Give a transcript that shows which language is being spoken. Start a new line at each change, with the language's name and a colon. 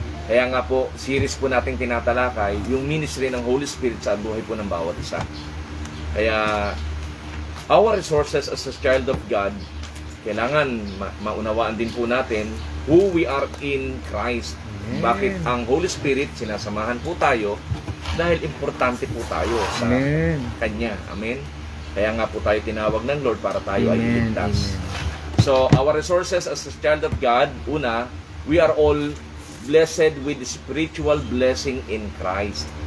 Filipino: Kaya nga po, series po natin tinatalakay, yung ministry ng Holy Spirit sa buhay po ng bawat isa.
English: Kaya, our resources as a child of God,
Filipino: kailangan maunawaan din po natin
English: who we are in Christ.
Filipino: Bakit ang Holy Spirit, sinasamahan po tayo dahil importante po tayo sa Kanya. Amen? Kaya nga po tayo tinawag ng Lord para tayo ay iligtas.
English: So, our resources as a child of God, una, we are all blessed with spiritual blessing in Christ.